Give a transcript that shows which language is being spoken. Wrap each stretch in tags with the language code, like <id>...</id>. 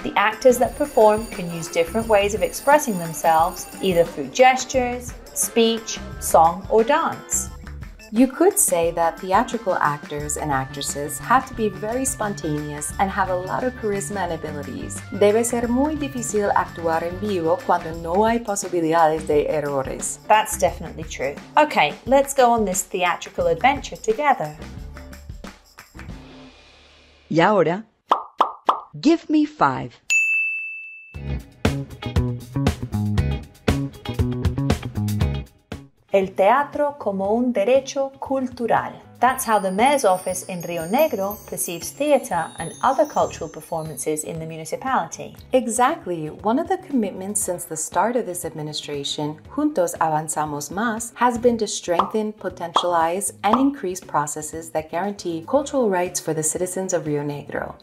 <en>The actors that perform can use different ways of expressing themselves, either through gestures, speech, song, or dance. You could say that theatrical actors and actresses have to be very spontaneous and have a lot of charisma and abilities.</en> <es>Debe ser muy difícil actuar en vivo cuando no hay posibilidades de errores.</es> <en>That's definitely true. Okay, let's go on this theatrical adventure together.</en> <es>Y ahora,</es> <en>give me 5.</en> <es>El teatro como un derecho cultural.</es> <en>That's how the mayor's office in Rionegro perceives theatre and other cultural performances in the municipality. Exactly. One of the commitments since the start of this administration, Juntos Avanzamos Más, has been to strengthen, potentialize, and increase processes that guarantee cultural rights for the citizens of Rionegro.</en>